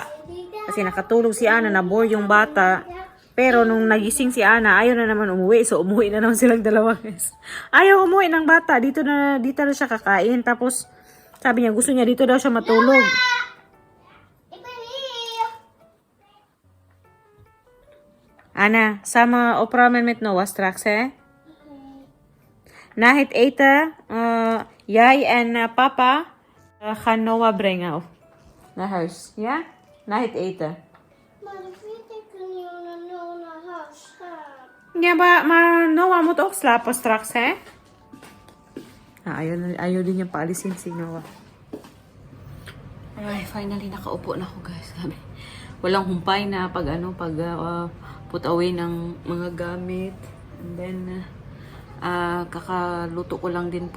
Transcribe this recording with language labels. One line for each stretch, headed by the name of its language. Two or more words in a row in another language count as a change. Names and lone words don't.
Filipino: Kasi nakatulog si Ana, na-bore yung bata. Pero nung nagising si Ana, ayaw na naman umuwi. So umuwi na naman silang dalawa guys. Ayaw umuwi ng bata. Dito na siya kakain. Tapos sabi niya gusto niya dito daw siya matulog.
Dutch: Ana, sama opramen met Noah straks, hè? Na het eten, jij en papa gaan Noah brengen naar huis, ja? Na het eten. Maar dan vind ik niet naar huis gaan. Ja, maar Noah moet ook slapen straks, hè?
Filipino: Ayaw din niyang paalisin si Noah. Ay, finally nakaupo na ako guys. Sabi, walang humpay na pag
English: put away
Filipino: ng mga gamit.
English: And then,
Filipino: kakaluto ko lang din po.